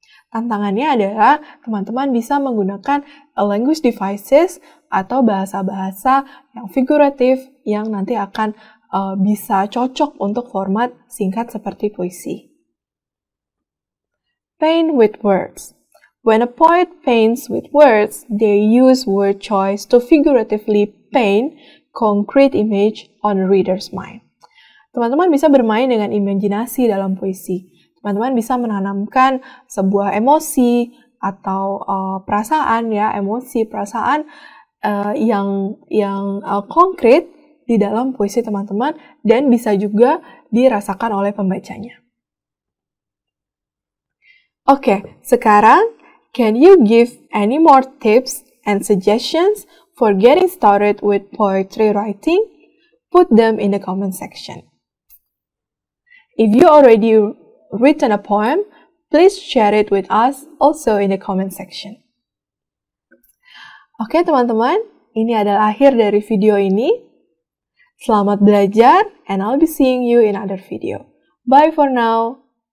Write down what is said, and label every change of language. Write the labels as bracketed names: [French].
[Indonesian] Tantangannya adalah teman-teman bisa menggunakan language devices atau bahasa-bahasa yang figuratif yang nanti akan bisa cocok untuk format singkat seperti puisi. [English] Paint with words. When a poet paints with words, they use word choice to figuratively paint concrete image on the reader's mind. [Indonesian] Teman-teman bisa bermain dengan imajinasi dalam puisi. Teman-teman bisa menanamkan sebuah emosi atau perasaan ya, emosi, perasaan yang konkret di dalam puisi teman-teman dan bisa juga dirasakan oleh pembacanya. Oke, sekarang [English] can you give any more tips and suggestions for getting started with poetry writing? Put them in the comment section. If you already written a poem, please share it with us also in the comment section. [Indonesian] Oke teman-teman, ini adalah akhir dari video ini. Selamat belajar [English] and I'll be seeing you in another video. Bye for now.